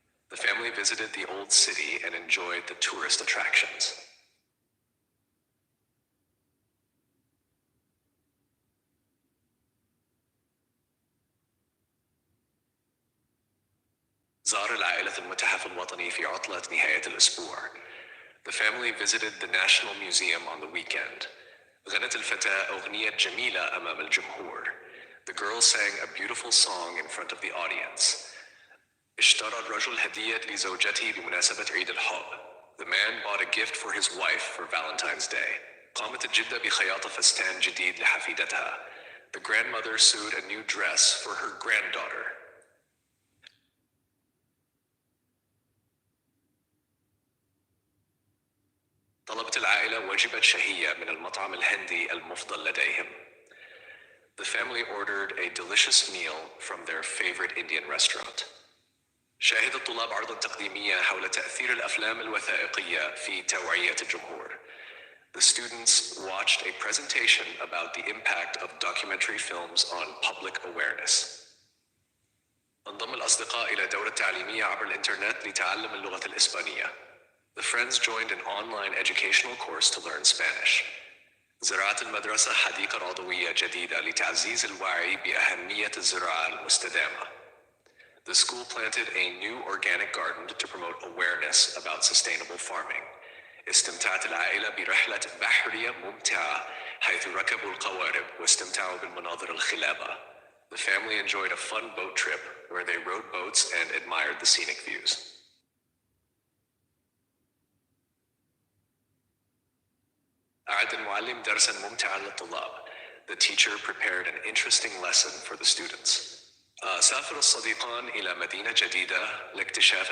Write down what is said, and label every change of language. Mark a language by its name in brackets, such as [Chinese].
[English] The family visited the old city and enjoyed the tourist attractions. [Arabic] زار العائلة المتحف الوطني في عطلة نهاية الأسبوع. [English] The family visited the National Museum on the weekend. [Arabic] غنت الفتاة أغنية جميلة أمام الجمهور. [English] The girl sang a beautiful song in front of the audience. [Arabic] اشترى الرجل هدية لزوجته بمناسبة عيد الحب. [English] The man bought a gift for his wife for Valentine's Day. [Arabic] قامت الجدة بخياطة فستان جديد لحفيدتها. [English] The grandmother sewed a new dress for her granddaughter. [Arabic] طلبت العائلة وجبة شهية من المطعم الهندي المفضل لديهم. [English] The family ordered a delicious meal from their favorite Indian restaurant. [Arabic] شاهد الطلاب عرضاً تقديمية حول تأثير الأفلام الوثائقية في توعية الجمهور. [English] The students watched a presentation about the impact of documentary films on public awareness. [Arabic] انضم الأصدقاء إلى دورة تعليمية عبر الإنترنت لتعلم اللغة الإسبانية. [English] The friends joined an online educational course to learn Spanish. [Arabic] زرعت المدرسة حديقة عضوية جديدة لتعزيز الوعي بأهمية الزراعة المستدامة. [English] The school planted a new organic garden to promote awareness about sustainable farming. [Arabic] استمتعت العائلة برحلة بحرية ممتعة حيث ركبوا القوارب واستمتعوا بالمناظر الخلابة. [English] The family enjoyed a fun boat trip where they rode boats and admired the scenic views. [Arabic] أعد المعلم درساً ممتعاً للطلاب. [English] The teacher prepared an interesting lesson for the students. [Arabic] سافر الصديقان إلى مدينة جديدة لاكتشاف